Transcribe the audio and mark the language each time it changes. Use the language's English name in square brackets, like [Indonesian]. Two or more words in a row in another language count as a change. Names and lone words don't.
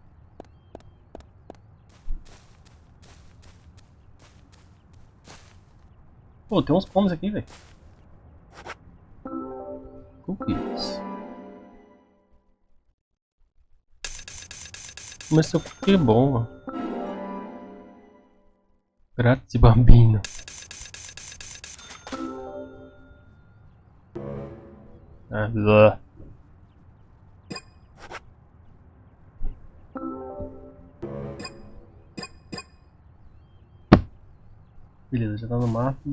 [Portuguese] Pô, tem uns pomos aqui, velho. Cookies. Mas seu cookie é bom, mano. [Italian] Grazie, bambino. [Portuguese] Ah, blá. Beleza, já tá no máximo.